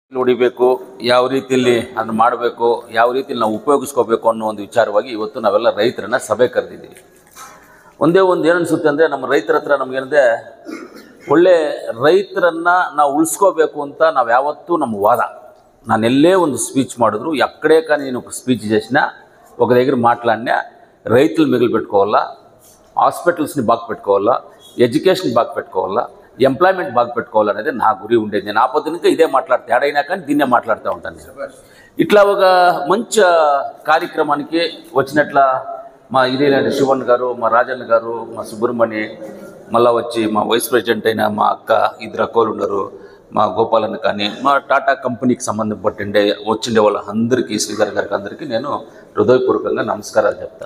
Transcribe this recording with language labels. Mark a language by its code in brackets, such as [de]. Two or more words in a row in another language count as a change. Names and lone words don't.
[kn] ಹೊಡಿಬೇಕು, ಯಾವ ರೀತಿಯಲ್ಲಿ ಅದನ್ನು ಮಾಡಬೇಕು, ಯಾವ ರೀತಿಯಲ್ಲಿ ನಾವು ಉಪಯೋಗಿಸ್ಕೋಬೇಕು ಅನ್ನೋ ಒಂದು ವಿಚಾರವಾಗಿ ಇವತ್ತು ನಾವೆಲ್ಲ ರೈತರನ್ನ ಸಭೆ ಕರೆದಿದ್ದೀವಿ. ಒಂದೇ ಒಂದು ಏನನ್ಸುತ್ತೆ ಅಂದರೆ, ನಮ್ಮ ರೈತರ ಹತ್ರ ನಮಗೇನಂದರೆ ಒಳ್ಳೆ ರೈತರನ್ನು ನಾವು ಉಳಿಸ್ಕೋಬೇಕು ಅಂತ ನಾವು ಯಾವತ್ತೂ ನಮ್ಮ ವಾದ. ನಾನೆಲ್ಲೇ ಒಂದು స్పీచ్ ಮಾಡಿದ್ರು [te] ఎక్కడే కానీ నేను ఒక స్పీచ్ చేసినా ఒక దగ్గర మాట్లాడినా రైతులు మిగిలి పెట్టుకోవాలా, హాస్పిటల్స్ని బాగా పెట్టుకోవాలా, ఎడ్యుకేషన్ బాగా పెట్టుకోవాలా, ఎంప్లాయ్మెంట్ బాగా పెట్టుకోవాలనేది నా గురి ఉండేది. నేను ఆ పొద్దునగా ఇదే మాట్లాడితే ఏడైనా కానీ దీన్నే మాట్లాడుతూ ఉంటాను. ఇట్లా ఒక మంచి కార్యక్రమానికి వచ్చినట్ల మా ఇదేలాంటి శివన్ గారు, మా రాజన్న గారు, మా సుబ్రహ్మణ్య, మళ్ళీ వచ్చి మా [en] vice president [te] అయిన మా అక్క ఇద్దరు అక్కలు ఉన్నారు, మా గోపాలన్న కానీ, మా టాటా కంపెనీకి సంబంధం పట్టిండే వచ్చిండే వాళ్ళందరికీ, శ్రీధర్ గారికి అందరికీ నేను హృదయపూర్వకంగా నమస్కారాలు చెప్తాను.